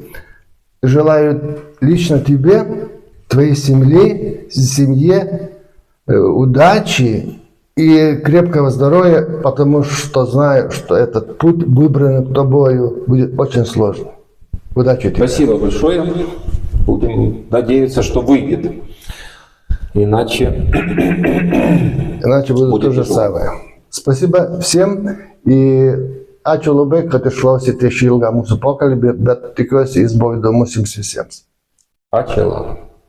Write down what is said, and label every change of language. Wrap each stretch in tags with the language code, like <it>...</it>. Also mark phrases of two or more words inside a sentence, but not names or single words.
<ru>Желаю лично тебе, твоей семье удачи и крепкого здоровья, потому что знаю, что этот путь, выбранный тобою, будет очень сложным. Удачи тебе. Спасибо большое. Будем надеяться, что выйдет. Иначе будет то же самое. Спасибо всем.</ru> <lt>И ačiū labai, kad išklausėte šį ilgą mūsų pokalbį, bet tikiuosi jis buvo įdomus jums visiems. Ačiū.</lt>